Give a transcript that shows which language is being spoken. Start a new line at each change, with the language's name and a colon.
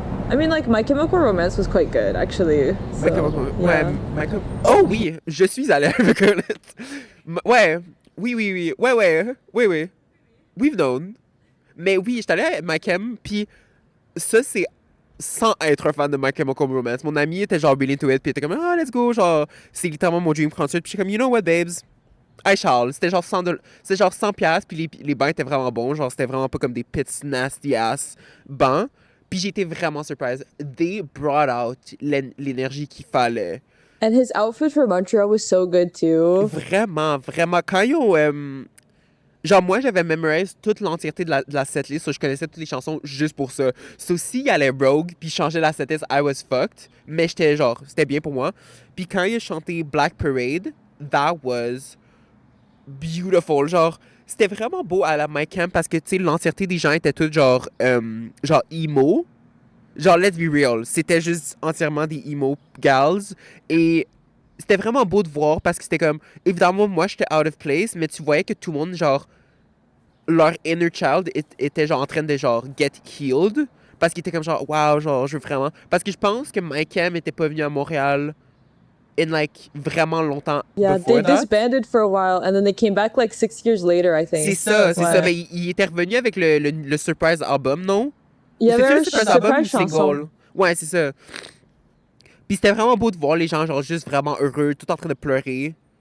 English: I mean, like, My Chemical Romance was quite good, actually. So,
French: ouais, oh oui, je suis allée avec Scarlett. Ouais, oui. Ouais.
English: We've known.
French: Mais oui, j'étais allée avec My Chem, puis ça, c'est sans être un fan de My Chemical Romance. Mon ami était genre
English: really into it,
French: puis il était comme, ah,
English: let's go,
French: genre, c'est littéralement mon
English: dream concert.
French: Puis j'étais comme,
English: you know what, babes?
French: Hey Charles, c'était genre 100 piastres, puis les bancs étaient vraiment bons, genre c'était vraiment pas comme des
English: pits nasty ass
French: bancs. Puis j'étais vraiment surprise.
English: They brought out
French: l'énergie qu'il fallait.
English: And his outfit for Montreal was so good too.
French: Vraiment. Quand ils ont... genre moi j'avais memorized toute l'entièreté de la setlist, so je connaissais toutes les chansons juste pour ça. So s'il allait rogue, puis changeait la setlist,
English: I was fucked.
French: Mais j'étais genre, c'était bien pour moi. Puis quand il a chanté Black Parade,
English: that was beautiful.
French: Genre, c'était vraiment beau à la My Camp parce que, tu sais, l'entièreté des gens étaient tous genre emo. Genre,
English: let's be real.
French: C'était juste entièrement des
English: emo gals.
French: Et c'était vraiment beau de voir parce que c'était comme, évidemment, moi, j'étais
English: out of place,
French: mais tu voyais que tout le monde, genre, leur
English: inner child
French: était genre en train de, genre,
English: get healed.
French: Parce qu'il était comme, genre, wow, genre, je veux vraiment. Parce que je pense que My Camp était pas venu à Montréal
English: in like
French: vraiment longtemps.
English: Yeah, they disbanded for a while and then they came back like 6 years later, I think.
French: C'est ça. Mais il était revenu avec le
English: surprise album,
French: non? Il y avait un
English: surprise album
French: chanson. single. Ouais, c'est ça. Puis c'était vraiment beau de voir les gens genre juste vraiment heureux, tout en train de pleurer.